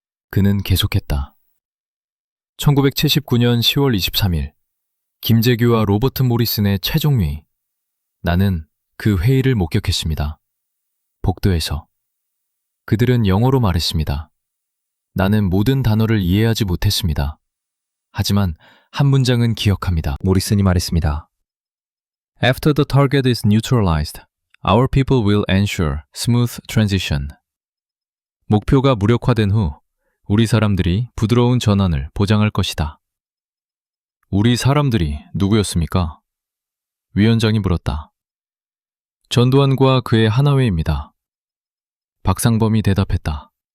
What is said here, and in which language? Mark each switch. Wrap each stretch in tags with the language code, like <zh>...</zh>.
<ko>그는 계속했다. 1979년 10월 23일 김재규와 로버트 모리슨의 최종 회의. 나는 그 회의를 목격했습니다. 복도에서. 그들은 영어로 말했습니다. 나는 모든 단어를 이해하지 못했습니다. 하지만 한 문장은 기억합니다. 모리슨이 말했습니다.</ko> <en>After the target is neutralized, our people will ensure smooth transition.</en> <ko>목표가 무력화된 후 우리 사람들이 부드러운 전환을 보장할 것이다. 우리 사람들이 누구였습니까? 위원장이 물었다. 전두환과 그의 하나회입니다. 박상범이 대답했다.</ko>